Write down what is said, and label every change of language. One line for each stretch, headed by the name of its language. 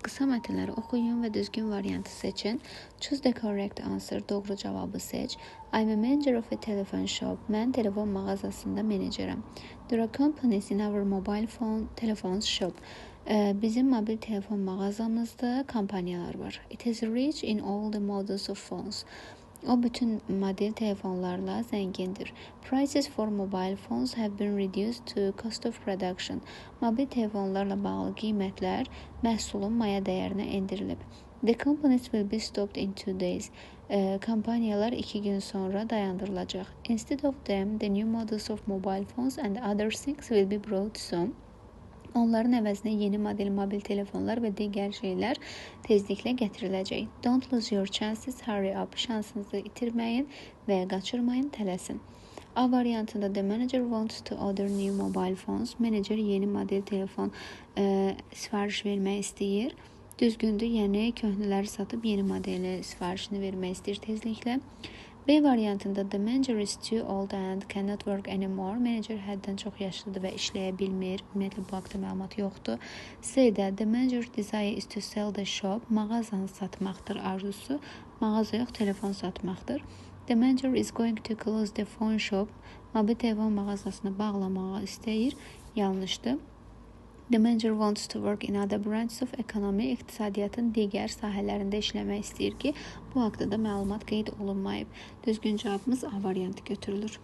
Azerbaijani: Qısa mətnləri oxuyun və düzgün variantı seçin.
English: Choose the correct answer.
Azerbaijani: Doğru cavabı seç.
English: I'm a manager of a telephone shop.
Azerbaijani: Mən telefon mağazasında menecerəm.
English: There are companies in our mobile phone telephones shop.
Azerbaijani: Bizim mobil telefon mağazamızda kampaniyalar var.
English: It is rich in all the models of phones.
Azerbaijani: O bütün model telefonlarla zəngindir.
English: Prices for mobile phones have been reduced to cost of production.
Azerbaijani: Mobil telefonlarla bağlı qiymətlər məhsulun maya dəyərinə endirilib.
English: The companies will be stopped in 2 days.
Azerbaijani: Kampaniyalar 2 gün sonra dayandırılacaq.
English: Instead of them, the new models of mobile phones and other things will be brought soon.
Azerbaijani: Onların əvəzinə yeni model mobil telefonlar və digər şeylər tezliklə gətiriləcək.
English: Don't lose your chances, hurry up.
Azerbaijani: Şansınızı itirməyin və qaçırmayın, tələsin. A variantında
English: the manager wants to order new mobile phones.
Azerbaijani: Menecer yeni model telefon sifariş vermək istəyir. Düzgündür, yəni köhnələri satıb yeni modeli sifarişini vermək istəyir tezliklə. B variantında
English: the manager is too old and cannot work anymore.
Azerbaijani: Menecer həddən çox yaşlıdır və işləyə bilmir. Ümumiyyətlə bu haqda məlumat yoxdur. C-də
English: the manager desire is to sell the shop.
Azerbaijani: Mağazanı satmaqdır arzusu. Mağaza yox, telefon satmaqdır.
English: The manager is going to close the phone shop.
Azerbaijani: Mobil telefon mağazasını bağlamağı istəyir. Yanlışdır.
English: The manager wants to work in other branches of economy.
Azerbaijani: İqtisadiyyatın digər sahələrində işləmək istəyir ki, bu haqda da məlumat qeyd olunmayıb. Düzgün cavabımız A variantı götürülür.